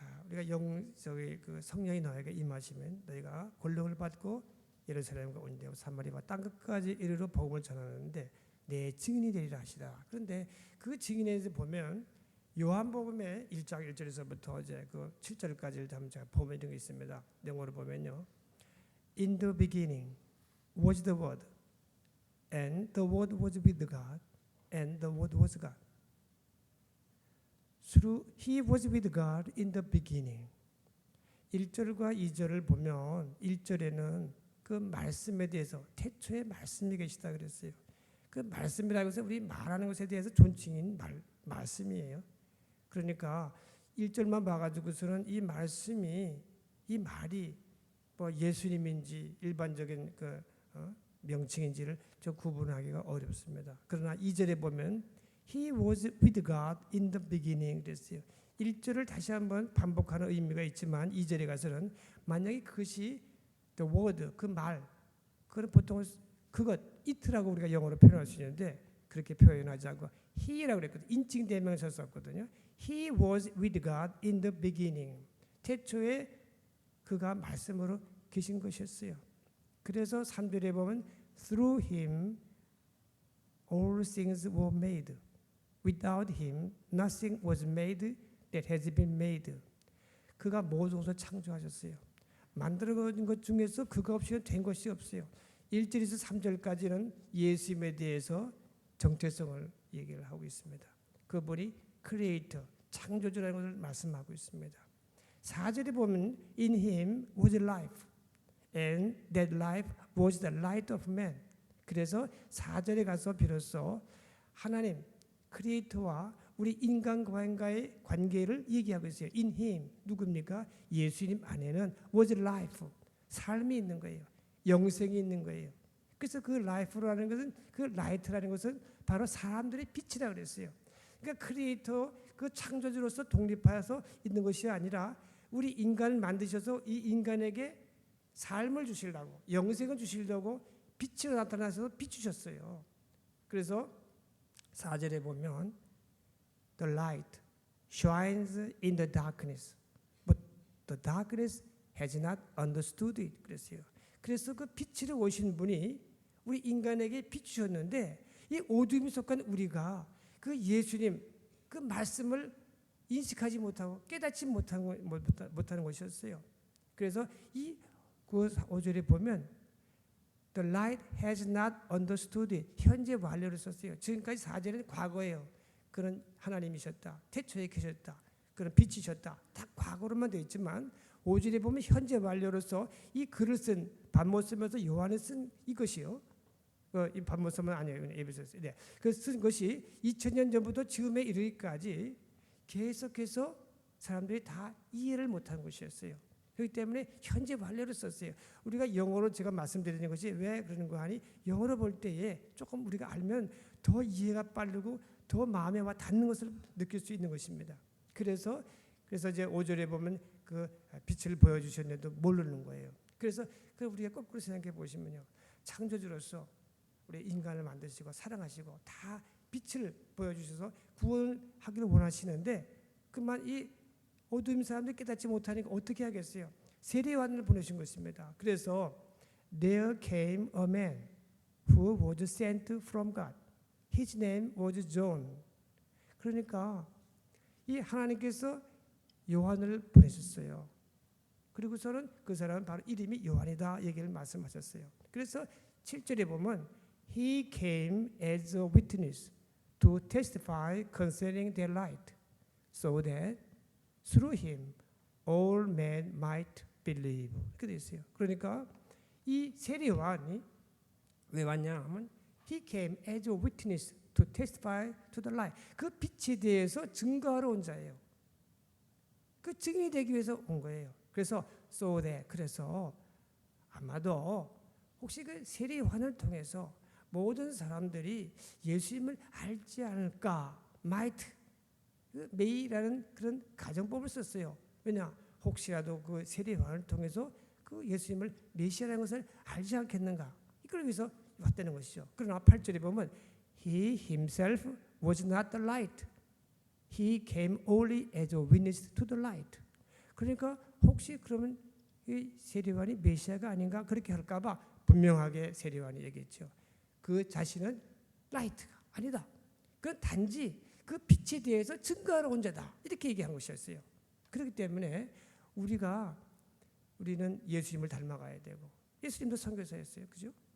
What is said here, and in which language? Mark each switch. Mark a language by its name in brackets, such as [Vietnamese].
[Korean] 그 성령이 너에게 임하시면 너희가 권능을 받고 예루살렘과 온데와 사마리아 땅 끝까지 이르러 복음을 전하는데 내 증인이 되리라 하시다. 그런데 그 증인에 대해서 보면 요한복음의 1장 1절에서부터 이제 그 7절까지를 한번 제가 보면 이런 게 있습니다. 영어로 보면요. [English] In the beginning was the word, and the word was with God, and the word was God. He was with God in the beginning. [Korean] 1절과 2절을 보면 1절에는 그 말씀에 대해서 태초에 말씀이 계시다 그랬어요. 그 말씀이라고 해서 우리 말하는 것에 대해서 존칭인 말씀이에요. 그러니까 1절만 봐가지고서는 이 말씀이, 이 말이 뭐 예수님인지 일반적인 그 명칭인지를 저 구분하기가 어렵습니다. 그러나 2절에 보면 [English] He was with God in the beginning [Korean] 그랬어요. 1절을 다시 한번 반복하는 의미가 있지만 2절에 가서는 만약에 그것이 [English] the word, [Korean] 그 말, 그건 보통 그것, it라고 우리가 영어로 표현할 수 있는데 그렇게 표현하지 않고 he라고 그랬거든요. 인칭 대명사 썼거든요. [English] He was with God in the beginning. [Korean] 태초에 그가 말씀으로 계신 것이었어요. 그래서 3절에 보면 [English] Through him all things were made. Without him nothing was made that has been made. [Korean] 그가 모든 것을 창조하셨어요. 만들어진 것 중에서 그가 없이는 된 것이 없어요. 1절에서 3절까지는 예수님에 대해서 정체성을 얘기를 하고 있습니다. 그분이 크리에이터, 창조주라는 것을 말씀하고 있습니다. 4절에 보면 [English] In him was life and that life was the light of man. [Korean] 그래서 4절에 가서 비로소 하나님 크리에이터와 우리 인간과의 관계를 얘기하고 있어요. [English] In him [Korean] 누굽니까? 예수님 안에는 [English] was life, [Korean] 삶이 있는 거예요. 영생이 있는 거예요. 그래서 그 life라는 것은 그 light라는 것은 바로 사람들의 빛이라 그랬어요. 그러니까 크리에이터 그 창조주로서 독립하여서 있는 것이 아니라 우리 인간을 만드셔서 이 인간에게 삶을 주시려고 영생을 주시려고 빛으로 나타나서 비추셨어요. 그래서 4절에 보면 [English] The light shines in the darkness, but the darkness has not understood it. [Korean] 그랬어요. 그래서 그 빛으로 오신 분이 우리 인간에게 비추셨는데 이 어둠이 속한 우리가 그 예수님 그 말씀을 인식하지 못하고 깨닫지 못하는 것이었어요. 그래서 이 5절에 보면 [English] The light has not understood it. [Korean] 현재 완료를 썼어요. 지금까지 4절은 과거예요. 그런 하나님이셨다. 태초에 계셨다. 그런 빛이셨다. 다 과거로만 되어 있지만 5절에 보면 현재 완료로서 이 글을 쓴 반못 쓰면서 요한을 쓴 이것이요. 이 반못 쓰면 아니에요. 에베소서. 네. 그 쓴 것이 2000년 전부터 지금에 이르기까지 계속해서 사람들이 다 이해를 못한 것이었어요. 그렇기 때문에 현재 완료를 썼어요. 우리가 영어로 제가 말씀드리는 것이 왜 그러는 거 아니? 영어로 볼 때에 조금 우리가 알면 더 이해가 빠르고 더 마음에 와 닿는 것을 느낄 수 있는 것입니다. 그래서 이제 5절에 보면 그 빛을 보여주셨는데도 모르는 거예요. 그래서 우리가 거꾸로 생각해 보시면요, 창조주로서 우리 인간을 만드시고 사랑하시고 다 빛을 보여주셔서 구원하기를 원하시는데 그만 이 어두운 사람들이 깨닫지 못하니까 어떻게 하겠어요? 세례요한을 보내신 것입니다. 그래서 [English] There came a man who was sent from God. His name was John. [Korean] 그러니까 이 하나님께서 요한을 보내셨어요. 그리고서는 그 사람은 바로 이름이 요한이다 얘기를 말씀하셨어요. 그래서 7절에 보면 [English] He came as a witness to testify concerning their light, so that through him all men might believe. [Korean] 이렇게 되어 있어요. 그러니까 이 세례 요한이 왜 왔냐 하면 [English] He came as a witness to testify to the light. [Korean] 그 빛에 대해서 증거하러 온 자예요. 그 증인이 되기 위해서 온 거예요. 그래서 [English] so that [Korean] 그래서 아마도 혹시 그 세례 요한을 통해서 모든 사람들이 예수님을 알지 않을까? might may라는 그런 가정법을 썼어요. 왜냐? 혹시라도 그 세례 요한을 통해서 그 예수님을 메시아라는 것을 알지 않겠는가? 그러기 위해서 왔다는 것이죠. 그러나 8절에 보면 [English] He himself was not the light. He came only as a witness to the light. [Korean] 그러니까 혹시 그러면 이 세례 요한이 메시아가 아닌가 그렇게 할까 봐 분명하게 세례 요한이 얘기했죠. 그 자신은 라이트가 아니다. 그 단지 그 빛에 대해서 증거하러 온 자다. 이렇게 얘기한 것이었어요. 그렇기 때문에 우리는 예수님을 닮아가야 되고 예수님도 선교사였어요. 그죠?